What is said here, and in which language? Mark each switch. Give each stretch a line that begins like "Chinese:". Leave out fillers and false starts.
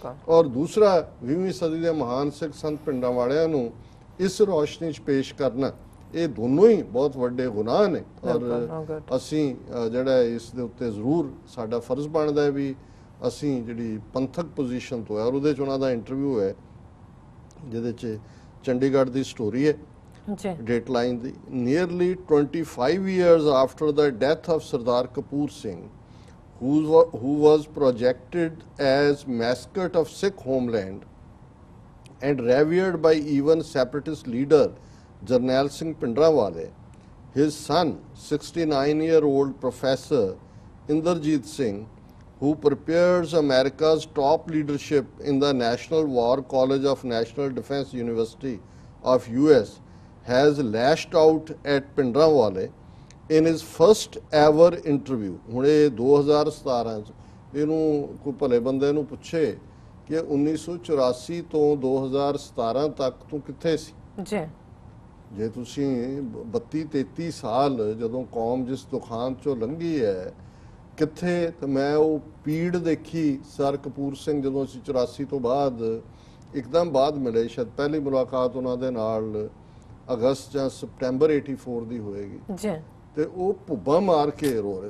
Punjabi: ਔਰ ਦੂਸਰਾ 20ਵੀਂ ਸਦੀ ਦੇ ਮਹਾਨ ਸਿੱਖ ਸੰਤ ਪਿੰਡਾਂ ਵਾਲਿਆਂ ਨੂੰ ਇਸ ਰੌਸ਼ਨੀ 'ਚ ਪੇਸ਼ ਕਰਨਾ, ਇਹ ਦੋਨੋਂ ਹੀ ਬਹੁਤ ਵੱਡੇ ਗੁਨਾਹ ਨੇ, ਔਰ ਅਸੀਂ ਜਿਹੜਾ ਇਸ ਦੇ ਉੱਤੇ ਜ਼ਰੂਰ ਸਾਡਾ ਫਰਜ਼ ਬਣਦਾ ਹੈ ਵੀ ਅਸੀਂ ਜਿਹੜੀ ਪੰਥਕ ਪੋਜੀਸ਼ਨ ਤੋਂ ਹੈ, ਔਰ ਉਹਦੇ 'ਚ ਉਹਨਾਂ ਦਾ ਇੰਟਰਵਿਊ ਹੈ ਜਿਹਦੇ 'ਚ ਚੰਡੀਗੜ੍ਹ ਦੀ ਸਟੋਰੀ ਹੈ date line ਦੀ।
English: Nearly 25 years after the death of Sardar Kapoor Singh, who was projected as mascot of Sikh homeland and revered by even separatist leader Jarnail Singh Pindrawale, his son, 69-year-old Professor Inderjeet Singh, who prepares America's top leadership in the National War College of National Defense University of US, has lashed out at Pindrawale in his first ever interview।
Punjabi: ਹੁਣ ਇਹ 2017 ਚ ਇਹਨੂੰ ਕੋਈ ਭਲੇ ਬੰਦੇ ਨੂੰ ਪੁੱਛੇ ਕਿ 1984 ਤੋਂ 2017 ਤੱਕ ਤੂੰ ਕਿੱਥੇ ਸੀ ਜੀ, ਜੇ ਤੁਸੀਂ 32-33 ਸਾਲ ਜਦੋਂ ਕੌਮ ਜਿਸ ਦੁਖਾਨ ਚੋਂ ਲੰਘੀ ਹੈ ਕਿੱਥੇ, ਤੇ ਮੈਂ ਉਹ ਪੀੜ ਦੇਖੀ ਸਰ ਕਪੂਰ ਸਿੰਘ ਜਦੋਂ ਅਸੀਂ 84 ਤੋਂ ਬਾਅਦ ਇੱਕਦਮ ਬਾਅਦ ਮਿਲੇ, ਸ਼ਾਇਦ ਪਹਿਲੀ ਮੁਲਾਕਾਤ ਉਹਨਾਂ ਦੇ ਨਾਲ ਅਗਸਤ ਜਾਂ ਸਪਟੈਂਬਰ 84 ਦੀ ਹੋਏਗੀ ਜੀ, ਤੇ ਉਹ ਭੁੱਬਾਂ ਮਾਰ ਕੇ ਰੋ ਰਹੇ।